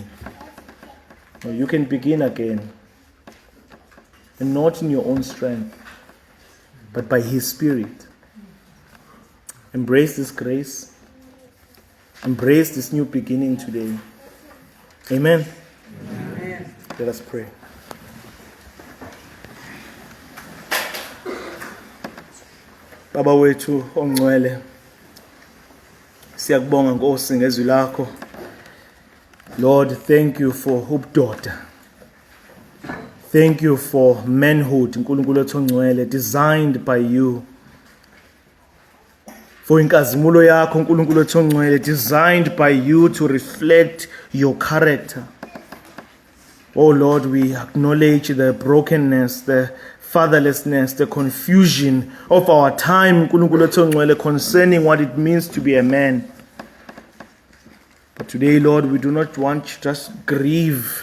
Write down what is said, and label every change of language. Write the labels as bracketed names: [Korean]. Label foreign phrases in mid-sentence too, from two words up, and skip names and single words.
[English] You can begin again, and not in your own strength, but by his Spirit. Embrace this grace. Embrace this new beginning today. Amen. Amen. Let us pray. [Zulu] Baba wethu ongcwele, siyakubonga Nkosi ngezwi lakho. [English] Lord, thank you for ubudoda. Thank you for manhood, [Zulu] uNkulunkulu wethu ongcwele, [English] designed by you. [Zulu] For inkazimulo yakho uNkulunkulu wethu ongcwele, [English] designed by you to reflect your character. Oh Lord, we acknowledge the brokenness, the fatherlessness, the confusion of our time concerning what it means to be a man. But today, Lord, we do not want to just grieve.